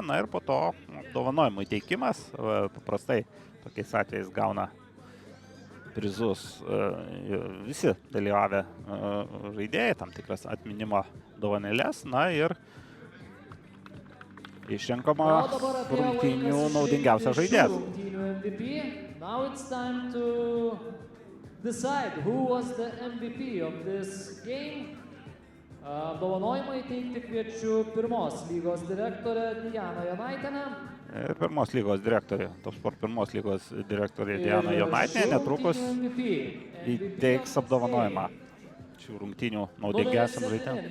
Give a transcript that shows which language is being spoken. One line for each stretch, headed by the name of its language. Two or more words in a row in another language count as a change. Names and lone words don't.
Lithuanian: Na ir po to apdovanojimų įteikimas. Paprastai tokiais atvejais gauna prizus visi dalyvavę žaidėjai, tam tikras atminimo dovanėlės. Na ir išrenkama rungtynių naudingiausia žaidėjas.
English: Decide who was the MVP of this game.
Lithuanian: Apdovanojimą įteikti kviečiu pirmos lygos direktorę Dianą Jonaitienę. Pirmos lygos direktorė, Top Sport pirmos lygos direktorė Diana Jonaitienė netrukus įteiks apdovanojimą šių rungtynių naudingiausiam žaidėjam.